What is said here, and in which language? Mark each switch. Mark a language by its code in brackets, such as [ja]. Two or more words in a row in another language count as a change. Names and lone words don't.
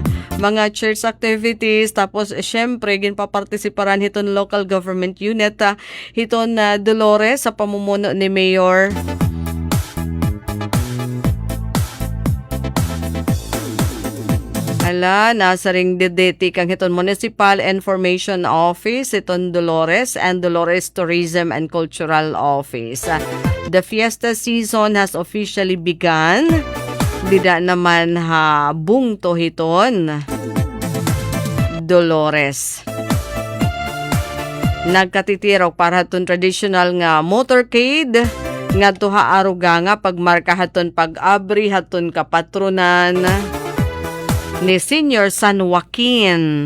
[war] Mga church activities, tapos syempre ginpapartisiparan hiton [en] local government unit, [war] hiton Dolores sa pamumuno ni Mayor nasa ring dideti kang hiton [en] Municipal Information Office, [war] hiton Dolores, [en] and Dolores Tourism and Cultural Office. The fiesta season has officially begun. [war] Dida naman bungto hiton Dolores. Nagkatitirok para haton traditional nga motorcade nga tuha aruga nga pagmarka haton pag-abri haton kapatronan ni Senior San Joaquin.